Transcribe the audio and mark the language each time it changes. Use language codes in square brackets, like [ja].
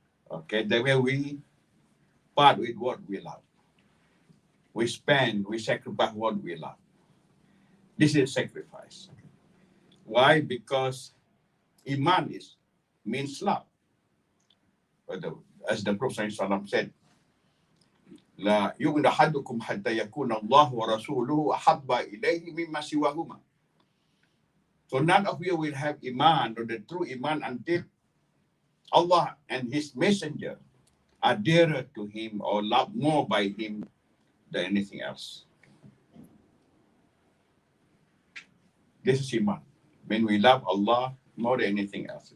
[en] Okay, that way we part with what we love. We spend, we sacrifice what we love. This is sacrifice. Why? Because Iman means love. As the Prophet ﷺ said, [ar] لا يؤمن أحدكم حتى يكون الله ورسوله أحب إليه مما سواهما. [en] So none of you will have Iman or the true Iman until Allah and His Messenger are dearer to Him or loved more by Him than anything else. This is Iman. When we love Allah more than anything else.